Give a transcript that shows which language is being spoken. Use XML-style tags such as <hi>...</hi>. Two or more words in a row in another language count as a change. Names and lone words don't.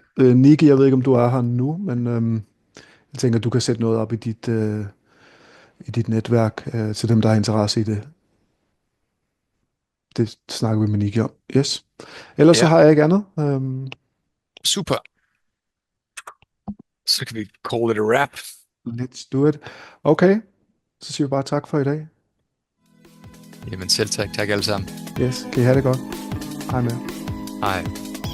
<da>ikke, Niki, jeg ved ikke, om du er her nu, men jeg tænker, du kan sætte noget op i dit netværk til dem, der har interesse i det. Det snakker vi med Niki om. Yes. Ellers så Ja. har jeg ikke andet. Super. Så kan vi</da> <en>call it a wrap. Let's do it.</en> <da>Okay, så siger vi bare tak for i dag. Jamen selv tak. Tak alle sammen. Yes, kan I have det godt. Hej med. Hej.</da>